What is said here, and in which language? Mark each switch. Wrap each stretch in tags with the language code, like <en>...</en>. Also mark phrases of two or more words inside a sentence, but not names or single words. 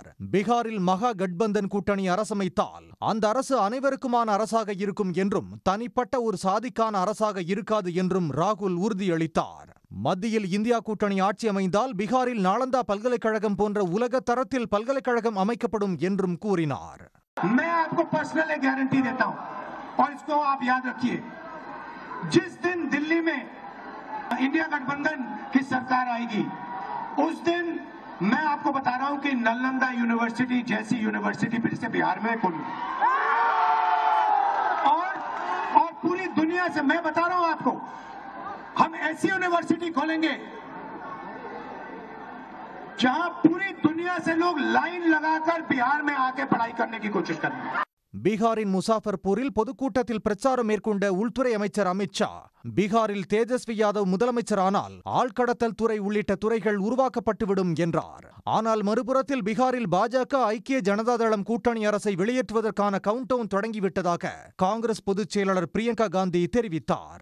<ta>பீகாரில் மகா கட்பந்தன் கூட்டணி அரசமைத்தால் அந்த அரசு அனைவருக்குமான அரசாக இருக்கும் என்றும் தனிப்பட்ட ஒரு சாதிக்கான அரசாக இருக்காது என்றும் ராகுல் உறுதியளித்தார். மத்தியில் இந்தியா கூட்டணி ஆட்சி அமைந்தால் பீகாரில் நாலந்தா பல்கலைக்கழகம் போன்ற உலக தரத்தில் பல்கலைக்கழகம் அமைக்கப்படும் என்றும் கூறினார்.</ta> <hi>इंडिया गठबंधन की सरकार आएगी उस दिन मैं आपको बता रहा हूं कि नालंदा यूनिवर्सिटी जैसी यूनिवर्सिटी फिर से बिहार में खोलूं और पूरी दुनिया से मैं बता रहा हूं आपको हम ऐसी यूनिवर्सिटी खोलेंगे जहां पूरी दुनिया से लोग लाइन लगाकर बिहार में आके पढ़ाई करने की कोशिश करेंगे.</hi> <ta>பீகாரின் முசாஃபர்பூரில் பொதுக்கூட்டத்தில் பிரச்சாரம் மேற்கொண்ட உள்துறை அமைச்சர் அமித் ஷா பீகாரில் தேஜஸ்வி யாதவ் முதலமைச்சரானால் ஆழ்கடத்தல் துறை உள்ளிட்ட துறைகள் உருவாக்கப்பட்டுவிடும் என்றார். ஆனால் மறுபுறத்தில் பீகாரில் பாஜக ஐக்கிய ஜனதாதளம் கூட்டணி அரசை வெளியேற்றுவதற்கான கவுண்டவுன் தொடங்கிவிட்டதாக காங்கிரஸ் பொதுச் செயலாளர் பிரியங்கா காந்தி தெரிவித்தார்.</ta>